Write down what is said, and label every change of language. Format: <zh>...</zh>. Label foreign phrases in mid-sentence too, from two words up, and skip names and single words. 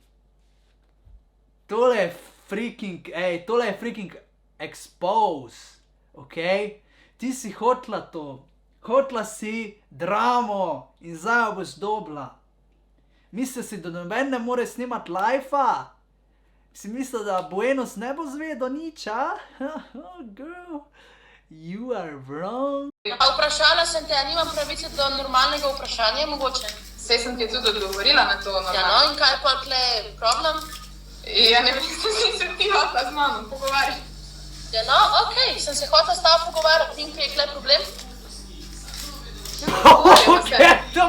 <sl>Tole je</sl> <en>freaking expose,</en> <sl>ok? Ti si hotla to, hotla si dramo in zdaj jo boš dobila. Misliš si, da noben ne more snimat live-a? Si mislil, da Buenos ne bo zvedel nič, a?</sl> <en>Girl, you are wrong.</en> <sl>A vprašala sem te, a nimam pravice do normalnega vprašanja, mogoče? Sej sem ti tudi odgovorila na to. Ja, no, in kaj je pa tle problem? Ja, ne vem, si se ti hotla z mano pogovarjati. Ja, no, okej, sem se hotela s tabo pogovarjati, in kaj je tle problem? Ok, to</sl>